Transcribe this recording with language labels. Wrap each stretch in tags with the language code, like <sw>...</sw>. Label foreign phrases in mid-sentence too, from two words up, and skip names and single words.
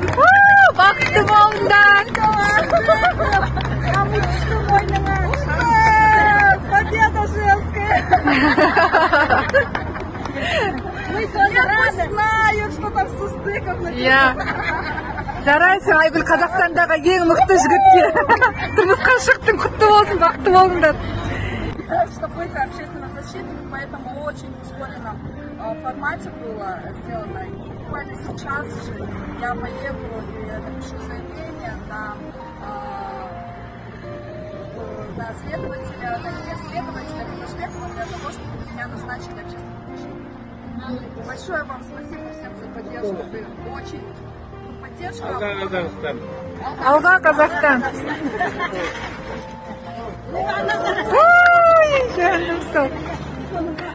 <kk>Бақытты болыңдар!</kk> <ru>Победа женская! Я знаю, что там со стыком написано.</ru> <kk>Жарайсың, Айгүл, Қазақстандағы ең мықты жігітке. Тұрмысқа шықтың, құтты болсын, бақытты болыңдар.</kk> <ru>Чтобы быть общественным защитником, поэтому очень в ускоренном формате было сделано. И буквально сейчас же я поеду и напишу заявление на следователя, Башметова для того, чтобы меня назначили общественным защитником. Большое вам спасибо всем за поддержку. Вы очень поддержка.</ru> <kk>Алға, Казахстан! Ой, жаным сол.</kk>